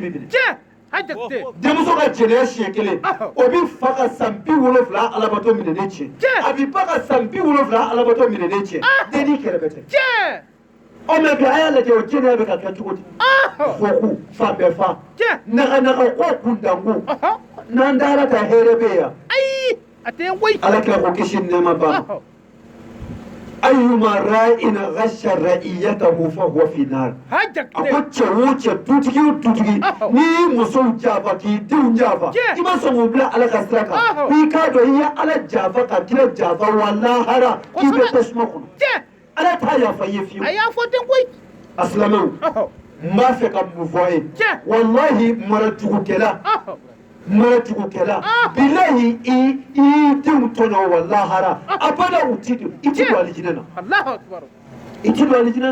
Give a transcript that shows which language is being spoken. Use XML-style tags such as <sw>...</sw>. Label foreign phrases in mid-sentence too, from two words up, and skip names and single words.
<bm>bɛ minɛ denmuso ka jɛnɛya siɲɛ kelen o bɛ fa ka san 70 alabato minɛnen tiɲɛ a bɛ ba ka san 70 alabato minɛnen tiɲɛ denni kɛrɛfɛ tɛ mɛ bi a y'a lajɛ o jɛnɛya bɛ ka kɛ cogo di foku fa bɛɛ fa naganaga ko kundanko n'an taara ka hɛrɛ bɛ yan ala kira ko kisi ni nɛɛma ban</bm> <ar>أيما راع غش رعيته فهو في النار</ar> <bm>ako cɛwo cɛ dutigi o dutigi ni musow jafa k'i denw jafa i ma sɔn k'u bila ala ka sira kan f'i k'a dɔn i ye ala jafa ka kira jafa wa lahara k'i bɛ tasuma kɔnɔ ala t'a yafa i ye fiyewu a y'a fɔ ten koyi a silamɛw n b'a fɛ ka mun fɔ a ye wallahi marajugukɛla bilahi i denw tɔɲɔ wa lahara abada i ti don alijinɛ na i ti don alijinɛ</bm>